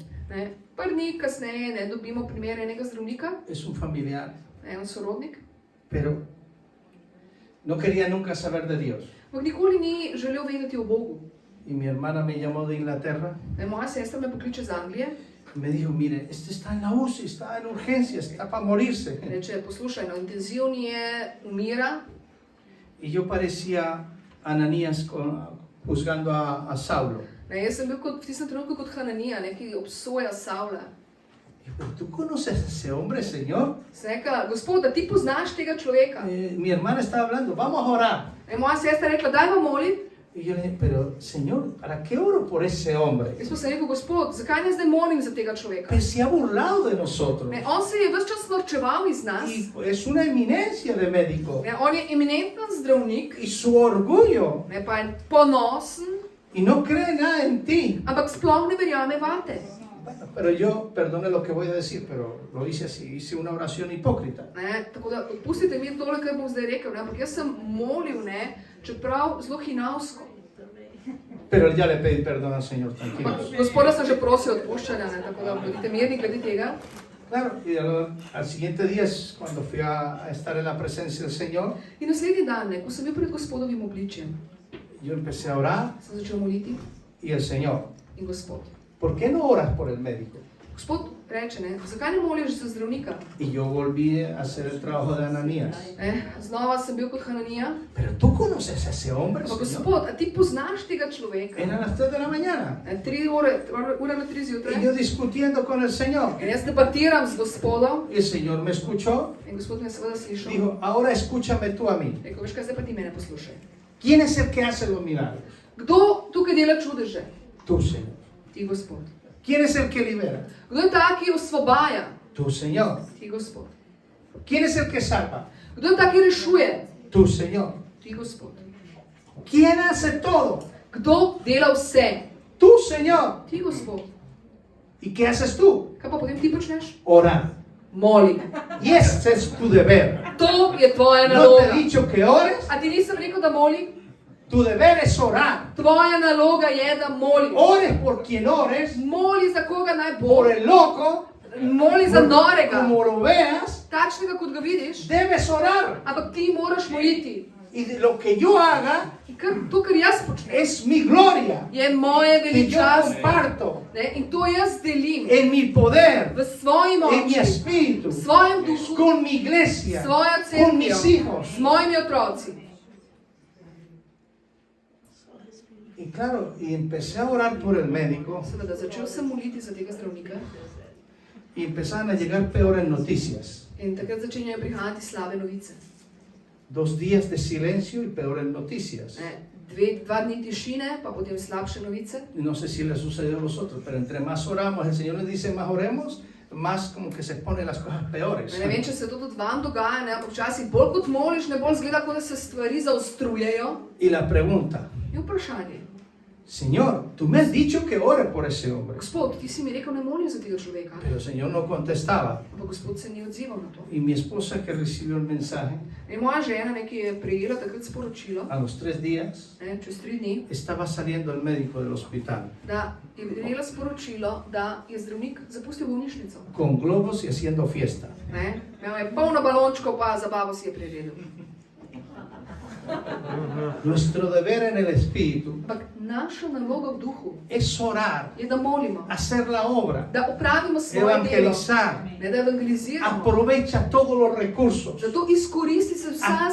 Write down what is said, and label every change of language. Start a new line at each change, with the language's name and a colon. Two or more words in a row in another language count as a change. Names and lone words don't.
Slovenian: Ne? Par dni kasneje ne, dobimo primer enega zdravnika,
Spanish: es un familiar,
Slovenian: en sorodnik,
Spanish: pero no quería nunca saber de Dios.
Slovenian: ampak nikoli ni želel vedeti o Bogu.
Spanish: Y mi hermana me llamó de Inglaterra
Slovenian: Ne? Moja sestra me pokliče iz Anglije
Spanish: Me dijo, mire, este está en la UCI, está en urgencia, está para morirse.
Slovenian: Reče, poslušaj, no, intenzivni je, umira.
Spanish: Y yo parecía Ananías juzgando a Saulo.
Slovenian: Ne, jaz sem bil v tistem trenutku kot Hananija, ki obsoja Savla.
Spanish: Y, pero tú conoces a ese hombre, Señor.
Slovenian: Sem rekla, Gospod, da ti poznaš tega človeka.
Spanish: Mi hermana estaba hablando, vamos a orar.
Slovenian: Moja sestra je rekla, daj vam moliti.
Spanish: Y yo le dije, pero Señor, ¿para qué oro por ese hombre?
Slovenian: Jaz pa sem rekel, Gospod, zakaj ne zdaj molim za tega človeka?
Spanish: Pues se ha burlado de nosotros.
Slovenian: Ne, on se je ves čas norčeval iz nas.
Spanish: Y es una eminencia de médico.
Slovenian: Ne, on je eminenten zdravnik,
Spanish: Y su orgullo.
Slovenian: ne, pa je ponosen,
Spanish: Y no cree nada en ti.
Slovenian: ampak sploh ne verjame vate.
Spanish: Bueno, pero yo, perdone lo que voy a decir, pero lo hice así, hice una oración hipócrita.
Slovenian: Ne, tako da, odpustite mi tole, kar bom zdaj rekel, ne, ampak jaz sem molil, ne, čeprav zelo hinavsko.
Spanish: Pero ya le pedí perdón al Señor, tranquilo.
Slovenian: Ampak Gospoda sem že prosil odpuščanja, ne, tako da bodite mirni glede tega.
Spanish: Claro, y al siguiente día es cuando fui a estar en la presencia del Señor,
Slovenian: In naslednji dan, ne, ko sem bil pred Gospodovim obličjem,
Spanish: yo empecé a orar
Slovenian: sem začel moliti
Spanish: y el Señor,
Slovenian: in Gospod.
Spanish: ¿por qué no oras por el médico?
Slovenian: Gospod reče, ne, zakaj ne moliš za zdravnika?
Spanish: Y yo volví a hacer el trabajo de Ananías.
Slovenian: Znova sem bil kot Hananija.
Spanish: Pero tú conoces a ese hombre,
Slovenian: Ampak
Spanish: Señor.
Slovenian: Gospod, a ti poznaš tega človeka?
Spanish: Eran las 3 de la mañana.
Slovenian: 3 ure na 3
Spanish: Y
Slovenian: zjutraj.
Spanish: yo discutiendo con el Señor.
Slovenian: In jaz debatiram z Gospodom.
Spanish: Y el Señor me escuchó.
Slovenian: In Gospod me je seveda slišal.
Spanish: Dijo, ahora escúchame tú a mí.
Slovenian: Rekel, veš kaj, zdaj pa ti mene poslušaj.
Spanish: ¿Quién es el que hace los milagros?
Slovenian: Kdo tukaj dela čudeže?
Spanish: Tú, Señor.
Slovenian: Ti, Gospod.
Spanish: ¿Quién es el que libera?
Slovenian: Kdo je ta, ki osvobaja?
Spanish: Tú, Señor.
Slovenian: Ti, Gospod.
Spanish: ¿Quién es el que salva?
Slovenian: Kdo je ta, ki rešuje?
Spanish: Tú, Señor.
Slovenian: Ti, Gospod.
Spanish: ¿Quién hace todo?
Slovenian: Kdo dela vse?
Spanish: Tú, Señor.
Slovenian: Ti, Gospod.
Spanish: ¿Y qué haces tú?
Slovenian: Kaj pa potem ti počneš?
Spanish: Orar.
Slovenian: Moli.
Spanish: Y ese es tu deber.
Slovenian: To je tvoja
Spanish: No te
Slovenian: naloga.
Spanish: he dicho que ores.
Slovenian: A ti nisem rekel, da moli?
Spanish: Tu deber es orar.
Slovenian: Tvoja naloga je, da moliš.
Spanish: Ores por quien ores.
Slovenian: Moli za koga naj bo.
Spanish: Por el loco.
Slovenian: Moli za norega.
Spanish: Como lo veas,
Slovenian: Takšnega, kot ga vidiš.
Spanish: debes orar.
Slovenian: Ampak ti moraš moliti.
Spanish: Y de lo que yo haga
Slovenian: In to, kar jaz počnem,
Spanish: es mi gloria.
Slovenian: je moje
Spanish: Que yo
Slovenian: veličast.
Spanish: comparto
Slovenian: Ne? In to jaz delim
Spanish: en mi poder,
Slovenian: v svoji
Spanish: en mi
Slovenian: moči,
Spanish: espíritu,
Slovenian: v svojem duhu,
Spanish: con mi iglesia,
Slovenian: s svojo
Spanish: con mis
Slovenian: cerkvijo,
Spanish: hijos.
Slovenian: z mojimi otroci.
Spanish: Y claro, y empecé a orar por el médico
Slovenian: Seveda, začel sem moliti za tega zdravnika
Spanish: y empezaron a llegar peores noticias.
Slovenian: in takrat začenjajo prihajati slabe novice.
Spanish: 2 días de silencio y peores noticias.
Slovenian: Ne? 2 dni tišine, pa potem slabše novice.
Spanish: No sé si les sucedió a vosotros, pero entre más oramos, el Señor nos dice más oremos, más como que se ponen las cosas peores.
Slovenian: Ne vem, če se to tudi vam dogaja, ne? Ampak včasih bolj kot moliš, ne bolj zgleda, kot da se stvari zaostrujejo.
Spanish: Y la pregunta,
Slovenian: In vprašanje,
Spanish: Señor, tú me has dicho que ore por ese hombre.
Slovenian: Gospod, ti si mi rekel, ne molim za tega človeka.
Spanish: Pero el Señor no contestaba.
Slovenian: Ampak Gospod se ni odzival na to.
Spanish: Y mi esposa que recibió el mensaje,
Slovenian: In moja žena, ki je prejela takrat sporočilo,
Spanish: a los 3 días,
Slovenian: ne, čez 3 dni,
Spanish: estaba saliendo el médico del hospital
Slovenian: da je prejela sporočilo, da je zdravnik zapustil bolnišnico.
Spanish: con globos y haciendo fiesta.
Slovenian: Ne? Imel je polno balončkov, pa zabavo si je priredil.
Spanish: Nuestro deber en el espíritu
Slovenian: Ampak naša naloga v duhu
Spanish: es orar,
Slovenian: je, da molimo,
Spanish: hacer la obra,
Slovenian: da opravimo svoje delo,
Spanish: evangelizar.
Slovenian: ne da evangeliziramo.
Spanish: Aprovecha todos los recursos.
Slovenian: Zato izkoristite vsa